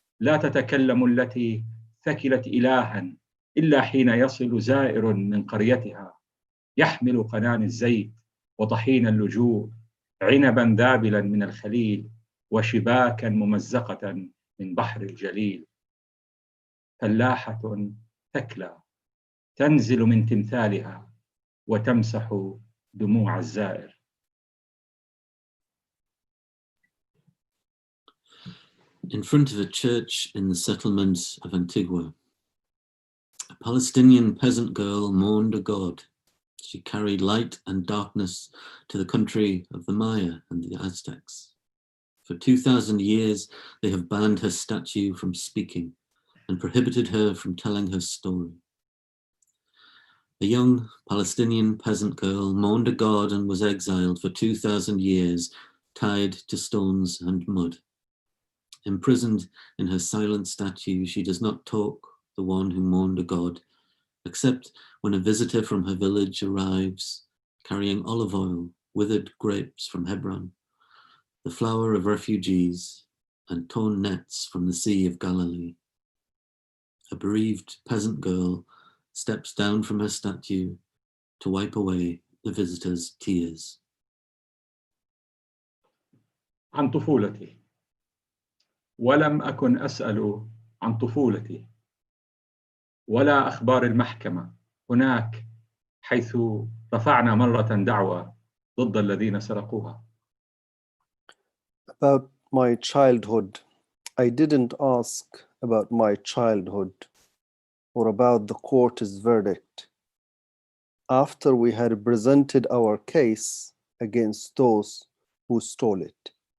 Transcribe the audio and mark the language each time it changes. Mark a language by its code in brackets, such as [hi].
[ar] لا تتكلم التي ثكلت إلها إلا حين يصل زائر من قريتها، يحمل قنان الزيت وطحين اللجوء، عنبا ذابلا من الخليل، وشباكا ممزقة من بحر الجليل. فلاحة ثكلى تنزل من تمثالها وتمسح دموع الزائر. [en] In front of a church in the settlement of Antigua, a Palestinian peasant girl mourned a god. She carried light and darkness to the country of the Maya and the Aztecs. For 2,000 years, they have banned her statue from speaking and prohibited her from telling her story. A young Palestinian peasant girl mourned a god and was exiled for 2,000 years, tied to stones and mud. Imprisoned in her silent statue, she does not talk, the one who mourned a god, except when a visitor from her village arrives, carrying olive oil, withered grapes from Hebron, the flower of refugees, and torn nets from the Sea of Galilee. A bereaved peasant girl steps down from her statue to wipe away the visitor's tears. [ar] عن طفولتي. ولم أكن أسأل عن طفولتي ولا أخبار المحكمة هناك حيث رفعنا مرة دعوى ضد الذين سرقوها. [en] About my childhood, I didn't ask about my childhood or about the court's verdict. After we had presented our case against those who stole it.